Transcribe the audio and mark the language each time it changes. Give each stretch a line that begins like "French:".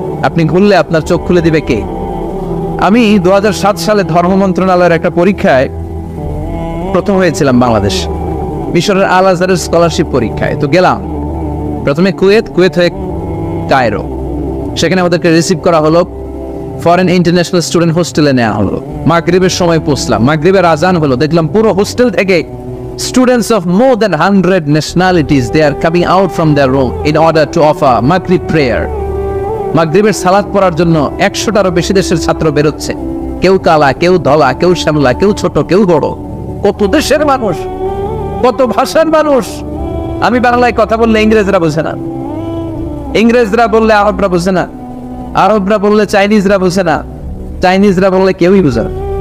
Bangla: আপনি ঘুরলে আপনার চোখ খুলে দিবে কে? আমি 2007 সালে ধর্ম মন্ত্রণালয়ের একটা পরীক্ষায় প্রথম হয়েছিলাম বাংলাদেশ, মিশরের আল আজহারের স্কলারশিপ পরীক্ষায়। তো গেলাম প্রথমে কুয়েত হয়ে কায়রো, সেখানে আমাদেরকে রিসিভ করা হলো, ফরেন ইন্টারন্যাশনাল স্টুডেন্ট হোস্টেলে নেওয়া হলো। মাগরিবের সময় পৌঁছলাম, মাগরিবের আজান হলো, দেখলাম পুরো হোস্টেল থেকে
English: students of more than 100 nationalities, they are coming out from their room in order to offer maghrib prayer.
Bangla: মাগরিবের সালাত পড়ার জন্য 100টারও বেশি দেশের ছাত্র বেরোচ্ছে। কেউ কালা, কেউ ধলা, কেউ শ্যামলা, কেউ ছোট, কেউ বড়। কত দেশের মানুষ, কত ভাষার মানুষ। আমি বাংলায় কথা বললে ইংরেজরা বোঝে না, ইংরেজরা বললে আরবরা বোঝে না, আরবরা বললে চাইনিজরা বোঝে না, চাইনিজরা বললে কেউই বোঝে না।